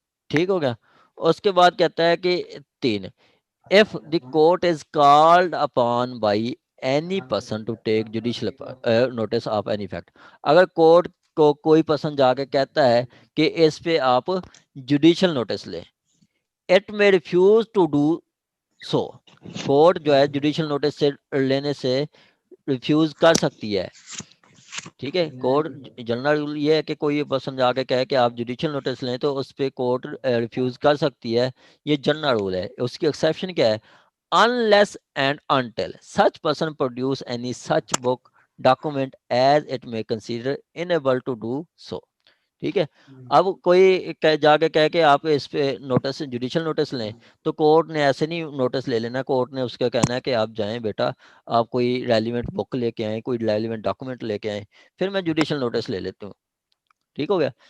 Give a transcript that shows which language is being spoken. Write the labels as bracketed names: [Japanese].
[Urdu] ٹھیک ہو گیا. اس کے بعد کہتا ہے کہ 3 [English] if the court is called upon by any person to take judicial notice of any fact, [Urdu] اگر کورٹ کو کوئی پرسن جا کے کہتا ہے کہ اس پہ آپ جوڈیشل نوٹس لیں, [English] it may refuse to do so, [Urdu] court جو ہے جوڈیشل نوٹس سے لینے سے ریفیوز کر سکتی ہے. ٹھیک ہے. کورٹ جنرل رول یہ ہے کہ کوئی پرسن جا کے کہے کہ آپ جوڈیشل نوٹس لیں تو اس پہ کورٹ ریفیوز کر سکتی ہے, یہ جنرل رول ہے. اس کی ایکسیپشن کیا ہے, [English] unless and until such person produce any such book document as it may consider unable to do so. [Urdu] ٹھیک ہے. اب کوئی جا کے کہے کہ آپ اس پہ نوٹس جوڈیشل نوٹس لیں تو کورٹ نے ایسے نہیں نوٹس لے لینا. کورٹ نے اس کا کہنا ہے کہ آپ جائیں بیٹا, آپ کوئی ریلیونٹ بک لے کے آئیں, کوئی ریلیونٹ ڈاکومنٹ لے کے آئیں, پھر میں جوڈیشل نوٹس لے لیتا ہوں. ٹھیک ہو گیا.